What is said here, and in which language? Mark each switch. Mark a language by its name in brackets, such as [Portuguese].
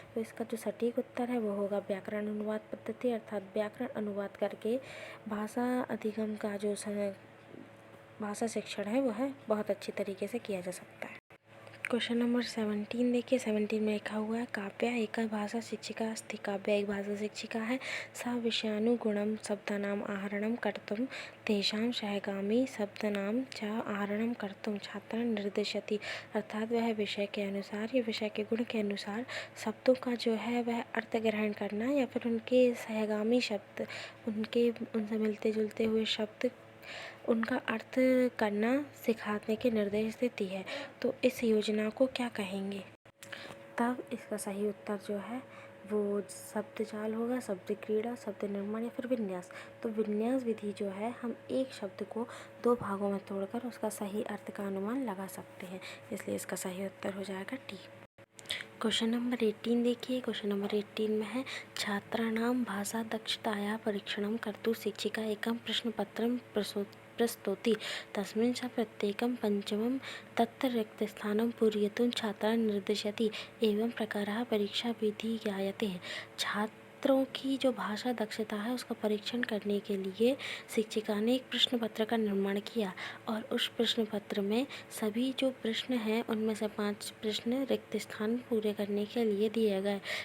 [Hindi] तो इसका जो सटीक उत्तर है वो होगा व्याकरण अनुवाद पद्धति, अर्थात व्याकरण अनुवाद करके भाषा अधिगम का जो भाषा शिक्षण है वह बहुत अच्छी तरीके से किया जा सकता है। क्वेश्चन नंबर 17 देखिए। 17 में लिखा हुआ है [Sanskrit] काव्या एक भाषा शिक्षिका अस्ति। [Hindi] काव्या एक भाषा शिक्षिका है। [Sanskrit] सा विषयानुगुणं शब्दानाम् आहरणं कर्तुं तेषां सहगामी शब्दानां च आहरणं कर्तुं छात्रान् निर्दिशति। [Hindi] अर्थात वह विषय के अनुसार या विषय के गुण के अनुसार शब्दों का जो है वह अर्थ ग्रहण करना या फिर उनके सहगामी शब्द, उनसे मिलते जुलते हुए शब्द, उनका अर्थ करना सिखाने के निर्देश देती है। तो इस योजना को क्या कहेंगे? तब इसका सही उत्तर जो है वो शब्द जाल होगा, शब्द क्रीड़ा, शब्द निर्माण या फिर विन्यास। तो विन्यास विधि जो है, हम एक शब्द को 2 भागों में तोड़कर उसका सही अर्थ का अनुमान लगा सकते हैं, इसलिए इसका सही उत्तर हो जाएगा टी। क्वेश्चन नंबर 18 देखिए। क्वेश्चन नंबर 18 में है [Sanskrit] छात्राणां भाषा दक्षतायाः परीक्षणं कर्तुं शिक्षिका एकं प्रश्नपत्रं प्रस्तौति। तस्मिन् च प्रत्येकं पञ्चमं तत्र रिक्तस्थानं पूरयितुं छात्रान् निर्दिशति। एवं प्रकारः परीक्षा विधि ज्ञायते। [Hindi] छात्रों की जो भाषा दक्षता है उसका परीक्षण करने के लिए शिक्षिका ने एक प्रश्न पत्र का निर्माण किया और उस प्रश्न पत्र में सभी जो प्रश्न हैं उनमें से 5 प्रश्न रिक्त स्थान पूरे करने के लिए दिए गए।